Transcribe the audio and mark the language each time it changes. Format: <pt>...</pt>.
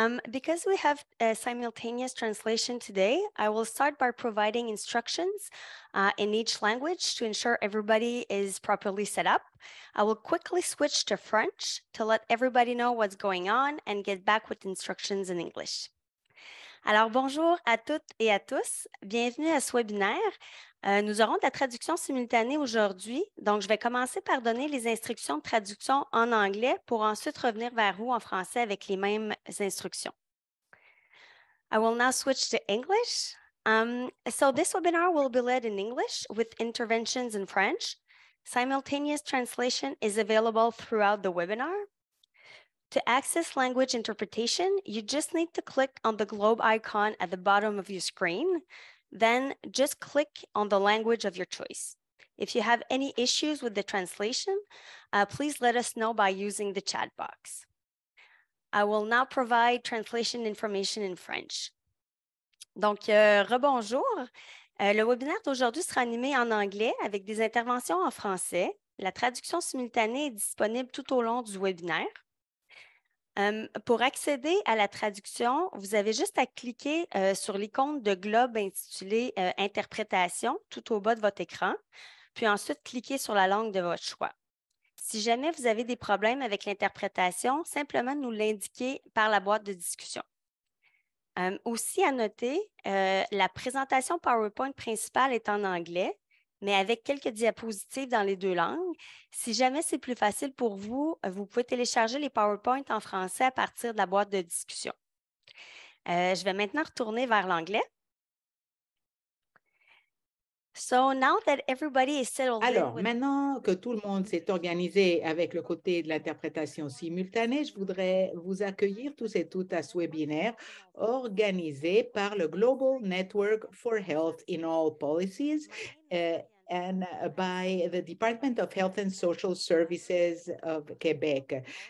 <en>Because we have a simultaneous translation today, I will start by providing instructions in each language to ensure everybody is properly set up. I will quickly switch to French to let everybody know what's going on and get back with instructions in English.</en> <fr>Alors, bonjour à toutes et à tous. Bienvenue à ce webinaire. Nous aurons de la traduction simultanée aujourd'hui. Donc, je vais commencer par donner les instructions de traduction en anglais pour ensuite revenir vers vous en français avec les mêmes instructions.</fr> <en>I will now switch to English. So this webinar will be led in English with interventions in French. Simultaneous translation is available throughout the webinar. To access language interpretation, you just need to click on the globe icon at the bottom of your screen. Then just click on the language of your choice. If you have any issues with the translation, please let us know by using the chat box. I will now provide translation information in French.</en> <fr>Donc, rebonjour. Le webinaire d'aujourd'hui sera animé en anglais avec des interventions en français. La traduction simultanée est disponible tout au long du webinaire. Pour accéder à la traduction, vous avez juste à cliquer sur l'icône de globe intitulée Interprétation tout au bas de votre écran, puis ensuite cliquer sur la langue de votre choix. Si jamais vous avez des problèmes avec l'interprétation, simplement nous l'indiquer par la boîte de discussion. Aussi à noter, la présentation PowerPoint principale est en anglais, mais avec quelques diapositives dans les deux langues. Si jamais c'est plus facile pour vous, vous pouvez télécharger les PowerPoint en français à partir de la boîte de discussion. Je vais maintenant retourner vers l'anglais.</fr> <en>So now that everybody is settled</en> <fr>Alors, maintenant que tout le monde s'est organisé avec le côté de l'interprétation simultanée, je voudrais vous accueillir tous et toutes à ce webinaire organisé par le Global Network for Health in All Policies and by the Department of Health and Social Services of Québec.</fr>